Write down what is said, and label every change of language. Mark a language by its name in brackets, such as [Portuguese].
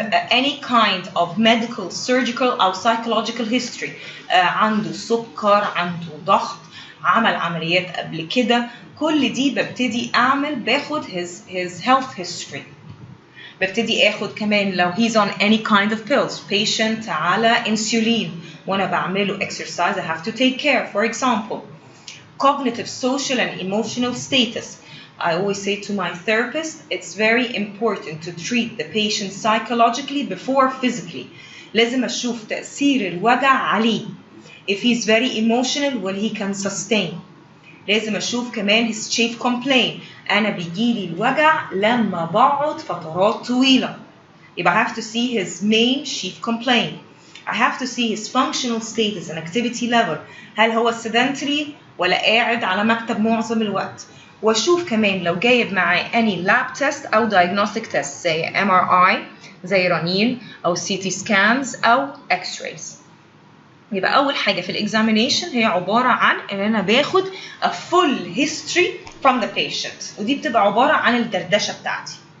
[English] any kind of medical, surgical [Arabic] أو psychological history، عنده سكر، عنده ضغط، عمل عمليات قبل كده، كل دي ببتدي باخد [English] his health history. [Arabic] ببتدي اخد كمان لو [English] he's on any kind of pills، [Arabic] patient على insulin وانا بعمله exercise [English] I have to take care. For example, cognitive, social and emotional status. I always say to my therapist, it's very important to treat the patient psychologically before physically. [Arabic] لازم أشوف تأثير الوجع عليه. [English] If he's very emotional, well, he can sustain. [Arabic] لازم أشوف كمان [English] his chief complaint. [Arabic] أنا بيجيلي الوجع لما بقعد فترات طويلة. [English] يبقى I have to see his main chief complaint. I have to see his functional status and activity level. [Arabic] هل هو sedentary ولا قاعد على مكتب معظم الوقت؟ واشوف كمان لو جايب معاه [English] any lab test [Arabic] أو diagnostic test زي MRI، زي رنين أو CT scans أو X-rays. يبقى أول حاجة في الإكزامينيشن هي عبارة عن إن أنا باخد [English] a full history from the patient، [Arabic] ودي بتبقى عبارة عن الدردشة بتاعتي.